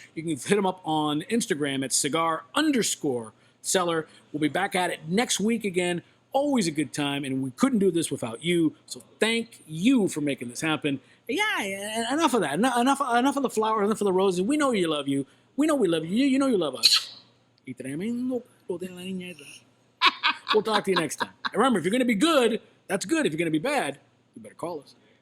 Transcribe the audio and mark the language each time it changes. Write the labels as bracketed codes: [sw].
[en] You can hit them up on Instagram at cigar_cellar. We'll be back at it next week again. Always a good time, and we couldn't do this without you. So thank you for making this happen. Yeah, enough of that. Enough of the flowers, enough of the roses. We know you love you. We know we love you. You know you love us. [es] Y tremendo culo tiene la niña esa. [en] We'll talk to you next time. And remember, if you're going to be good, that's good. If you're going to be bad, you better call us.